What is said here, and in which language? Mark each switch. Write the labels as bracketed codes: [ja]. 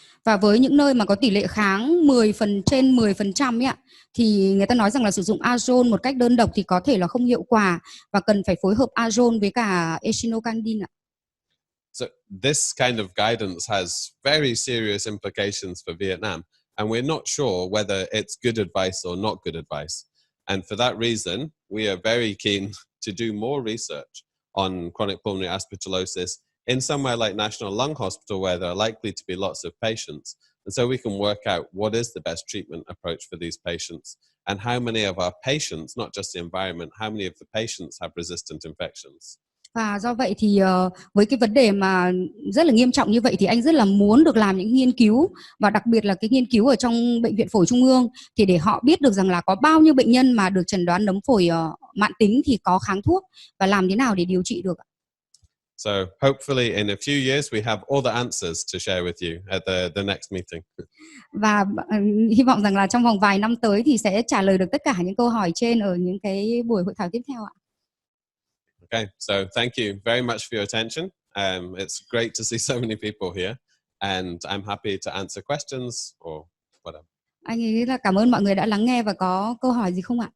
[vi] Và với những nơi mà có tỷ lệ kháng trên 10% ấy ạ, thì người ta nói rằng là sử dụng azole một cách đơn độc thì có thể là không hiệu quả và cần phải phối hợp azole với cả echinocandin ạ. [en] So this kind of guidance has very serious implications for Vietnam, and we're not sure whether it's good advice or not good advice. And for that reason, we are very keen to do more research on chronic pulmonary aspergillosis in somewhere like National Lung Hospital, where there are likely to be lots of patients. And so we can work out what is the best treatment approach for these patients and how many of our patients, not just the environment, how many of the patients have resistant infections. [vi] Và do vậy thì với cái vấn đề mà rất là nghiêm trọng như vậy thì anh rất là muốn được làm những nghiên cứu, và đặc biệt là cái nghiên cứu ở trong Bệnh viện Phổi Trung ương, thì để họ biết được rằng là có bao nhiêu bệnh nhân mà được chẩn đoán nấm phổi mãn tính thì có kháng thuốc và làm thế nào để điều trị được. [en] So hopefully in a few years we have all the answers to share with you at the next meeting. [vi] Và hy vọng rằng là trong vòng vài năm tới thì sẽ trả lời được tất cả những câu hỏi trên ở những cái buổi hội thảo tiếp theo ạ. [en] Okay, so thank you very much for your attention. It's great to see so many people here, and I'm happy to answer questions or whatever. [vi] Anh ấy là cảm ơn mọi người đã lắng nghe và có câu hỏi gì không ạ?